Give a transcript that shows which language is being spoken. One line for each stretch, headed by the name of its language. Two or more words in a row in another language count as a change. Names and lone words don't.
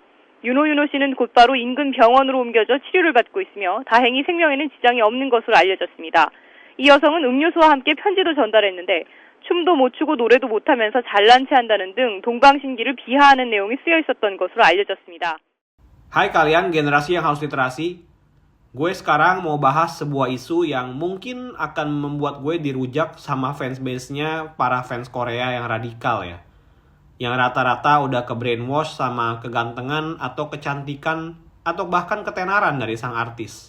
Korean: 윤호 씨는 곧바로 인근 병원으로 옮겨져 치료를 받고 있으며 다행히 생명에는 지장이 없는 것으로 알려졌습니다. 이 여성은 음료수와 함께 편지도 전달했는데 춤도 못 추고 노래도 못하면서 잘난 체 한다는 등 동방신기를 비하하는 내용이 쓰여 있었던 것으로 알려졌습니다.
Indonesian: Hai kalian generasi yang haus literasi, gue sekarang mau bahas sebuah isu yang mungkin akan membuat gue dirujak sama fansbase-nya para fans Korea yang radikal ya. Yang rata-rata udah ke brainwash sama kegantengan atau kecantikan atau bahkan ketenaran dari sang artis.